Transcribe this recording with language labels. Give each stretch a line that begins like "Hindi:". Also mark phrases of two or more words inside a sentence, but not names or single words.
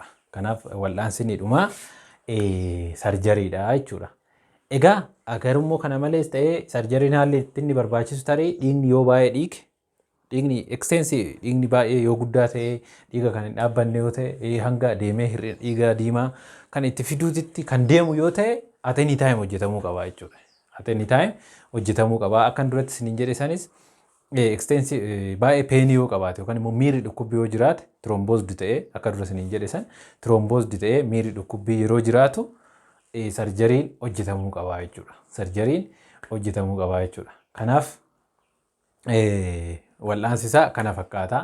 Oromo: Kanaaf wal'aansi inni dhumaa sarjeriidha jechuudha. Egaa agarummoo kana malees ta'ee sarjeriin haalli ittiin barbaachisu tarii dhiigni yoo baay'ee dhiigni extensive dhiigni baay'ee yoo guddaa ta'e dhiiga kan hin dhaabbanne yoo ta'e hanga deemee dhiiga diimaa kan itti fiduutitti kan deemu yoo ta'e
English: at any time
Oromo: hojjetamuu qaba jechuudha.
English: At any time
Oromo: hojjetamuu qaba. Akkan duratti isiniin jedhe sanis extensive baay'ee peenii yoo qabaate yookaan immoo miirri dhukkubbii yoo jiraate thromboosed ta'ee akka dura isiniin jedhe san thromboosed ta'ee miirri dhukkubbii yeroo jiraatu sarjeriin hojjetamuu qaba jechuudha. Sarjeriin hojjetamuu qaba jechuudha. Kanaaf wal'aansi isaa kana fakkaata.